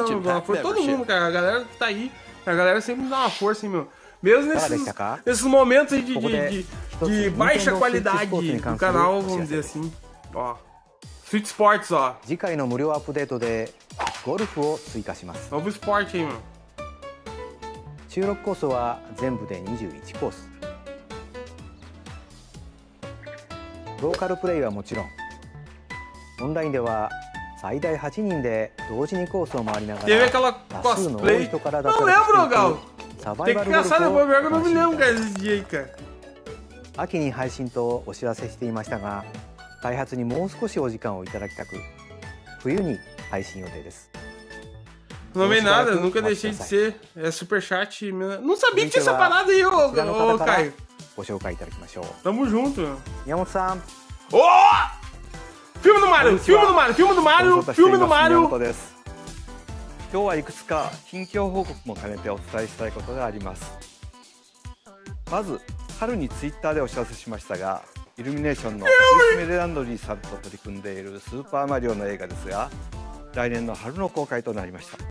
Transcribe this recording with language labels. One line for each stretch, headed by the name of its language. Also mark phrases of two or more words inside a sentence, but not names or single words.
Portuguese: Foi todo mundo, cara. A galera que tá aí. A galera sempre me dá uma força, hein, meu. Mesmo nesses momentos aí de baixa qualidade do canal, vamos dizer assim. Ó. Switch Sports, ó. Novo esporte aí, mano.
Japanese: 収録コースは全部で21コース。ローカルプレイはもちろん、オンラインでは最大8人で同時にコースを回りながら多数の多い人から脱落していくサバイバルゴルフを楽しんでいただきます。秋に配信とお知らせしていましたが、開発にもう少しお時間をいただきたく、冬に配信予定です。
Portuguese: Não vem nada, nunca deixei de ser. É superchat. Não sabia que tinha essa parada aí, ô Caio. Tamo junto. Ô! Filme do Mario! Filme do Mario! Filme do Mario! Filme do Mario!
Japanese: 今日はいくつか近況報告も兼ねてお伝えしたいことがあります。まず春にツイッターでお知らせしましたが、イルミネーションのクリス・メレランドリーさんと取り組んでいるスーパーマリオの映画ですが、来年の春の公開となりました。